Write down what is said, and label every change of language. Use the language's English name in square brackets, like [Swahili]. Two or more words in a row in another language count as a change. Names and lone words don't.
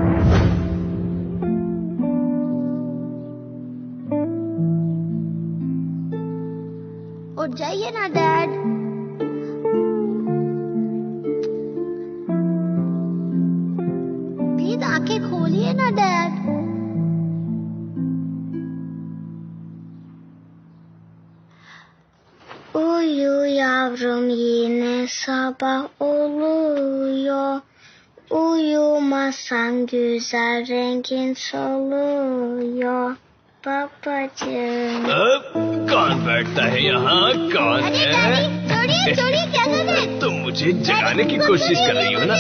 [Hindi] उठ जाइए ना डैड। प्लीज आंखें खोलिए ना डैड। [Turkish] Yavrum yine sabah oluyor. Uyumasan güzel rengin soluyor. Babacığım. [Hindi] कौन बैठता है यहाँ? कौन है? चोरी क्या कर रहे हैं? तुम मुझे जगाने की कोशिश कर रही हो ना?